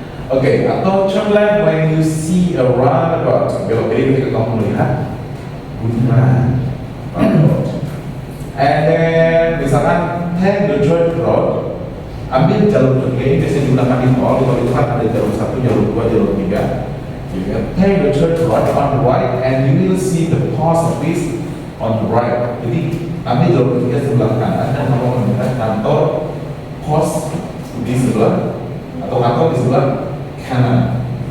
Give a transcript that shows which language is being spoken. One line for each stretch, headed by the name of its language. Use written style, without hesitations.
Indonesian: Oke, atau
English: turn left when you see a roundabout.
Indonesian: Belok kiri ketika kamu melihat bundaran. Roundabout.
English: And then
Indonesian: misalkan
English: take the third road,
Indonesian: ambil jalur kiri, biasanya digunakan di tol. Di tol itu kan ada jalur 1, jalur 2, jalur 3.
English: You can take the third road on the right, and you will see the post office on the right.
Indonesian: Jadi ambil jalur ketiga sebelah kanan dan kamu melihat kantor pos di sebelah atau kantor di sebelah kanan.